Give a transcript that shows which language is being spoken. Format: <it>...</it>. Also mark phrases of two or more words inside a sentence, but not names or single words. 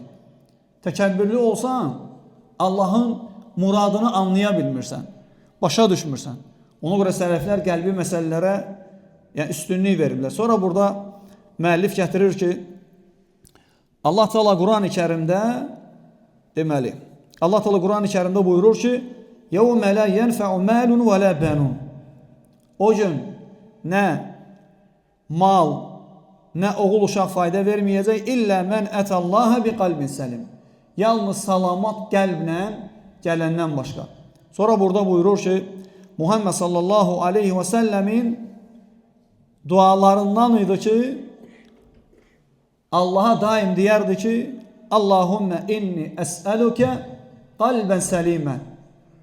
<az>Təkəbbürlü olsan, Allahın muradını anlaya bilmirsən, başa düşmürsən. Ona görə sələflər qəlbi məsələlərə üstünlük verirlər. Sonra burada müəllif gətirir ki, Allah Teala Quran-ı Kərimdə deməli, Allah Teala Quran-ı Kərimdə buyurur ki,</az> <ar>يَوْمَ لَا يَنْفَعُ مَالٌ وَلَا بَنُونَ.</ar> <az>O gün nə mal, nə oğul uşaq fayda verməyəcək,</az> <ar>إلا من أتى الله بقلب سليم.</ar> <az>Yalnız salamat qəlblə gələndən başqa. Sonra burada buyurur ki, Muhammed</az> <ar>صلى الله عليه وسلم</ar> <az>dualarından idi ki, Allaha daim deyərdi ki,</az> <ar>اللهم إني أسألك قلبا سليما.</ar>